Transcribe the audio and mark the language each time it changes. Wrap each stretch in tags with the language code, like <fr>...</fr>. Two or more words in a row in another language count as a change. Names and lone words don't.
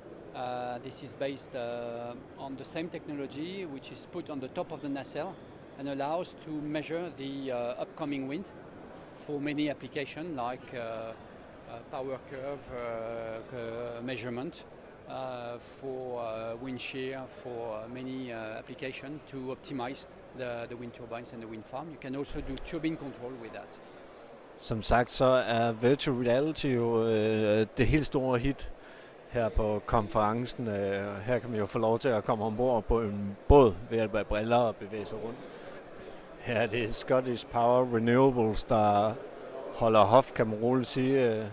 <en>This is based on the same technology, which is put on the top of the nacelle and allows to measure the upcoming wind for many applications like power curve measurement for wind shear, for many applications to optimize the wind turbines and the wind farm. You can also do turbine control with that.</en> <da>Som sagt, så er</da> <en>virtual reality</en> <da>jo det helt store hit her på konferencen. Her kan man jo få lov til at komme ombord på en båd ved hjælp af briller og bevæge sig rundt. Her er det Scottish Power Renewables, der holder hof, kan man roligt sige.</da>